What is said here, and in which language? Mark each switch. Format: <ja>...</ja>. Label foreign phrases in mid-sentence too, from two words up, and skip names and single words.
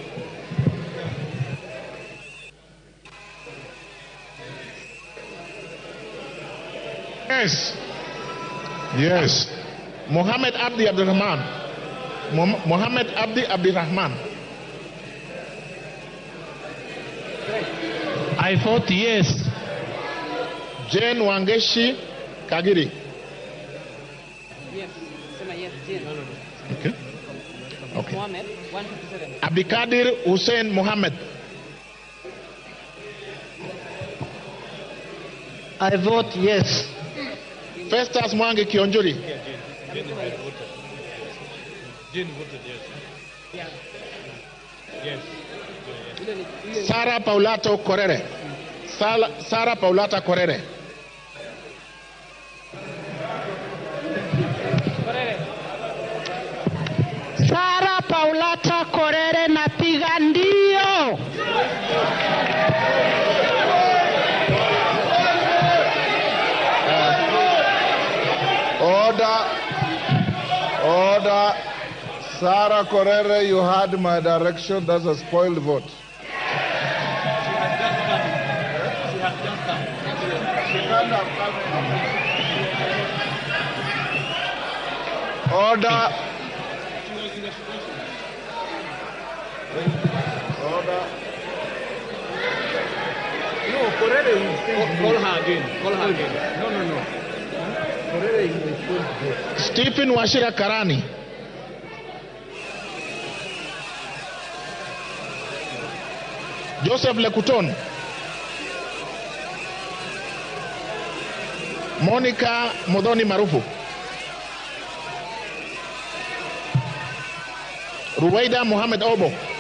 <en>Yes. Yes. Mohammed Abdi Abdurrahman. Mohammed Abdi Abdurrahman. I vote yes. Jane Wangeshi Kagiri. Yes. Sema yes, Jane. Okay. Okay. Mohammed, 157. Abdikadir Hussein Mohammed. I vote yes. Festus Mwangi Kionjuri. Jane voted yes. Yeah. Yes. Sarah Paulato Korere. Sarah Paulata Korere. Sara Paulata Korere</en> <sw>napiga ndio.</sw> <en>Order. Sarah Korere, you had my direction. That's a spoiled vote. Order. No, Korere will call her again. Call her again. No. Korere is going to vote. Stephen Washira Karani. Joseph Lekuton. Monica Modoni Marufu. Ruwaida Mohamed Obo.</en>